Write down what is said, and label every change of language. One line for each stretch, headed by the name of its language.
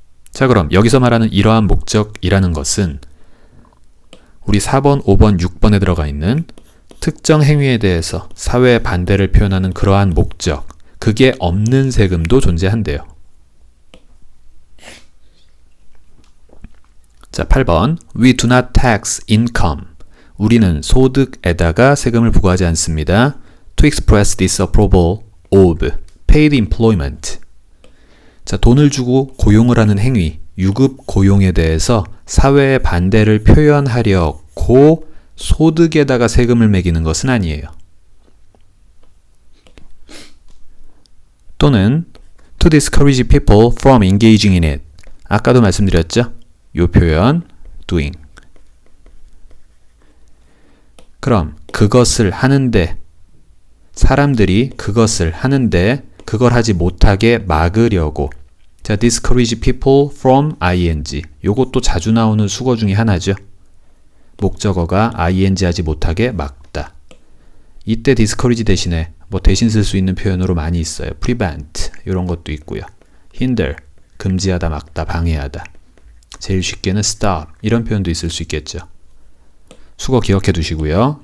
Korean: 자, 그럼 여기서 말하는 이러한 목적이라는 것은 우리 4번, 5번, 6번에 들어가 있는 특정 행위에 대해서 사회의 반대를 표현하는 그러한 목적, 그게 없는 세금도 존재한대요.
English: 자, 8번. We do not tax income.
Korean: 우리는 소득에다가 세금을 부과하지 않습니다.
English: To express disapproval of paid employment.
Korean: 자, 돈을 주고 고용을 하는 행위, 유급 고용에 대해서 사회의 반대를 표현하려고 소득에다가 세금을 매기는 것은 아니에요. 또는
English: to discourage people from engaging in it.
Korean: 아까도 말씀드렸죠? 이 표현 doing. 그럼 그것을 하는데, 사람들이 그것을 하는데 그걸 하지 못하게 막으려고.
English: 자, discourage people from ing.
Korean: 요것도 자주 나오는 수거 중에 하나죠. 목적어가 ing 하지 못하게 막다. 이때 discourage 대신에 뭐 대신 쓸 수 있는 표현으로 많이 있어요. prevent 이런 것도 있고요. hinder, 금지하다, 막다, 방해하다. 제일 쉽게는 stop 이런 표현도 있을 수 있겠죠. 수거 기억해 두시고요.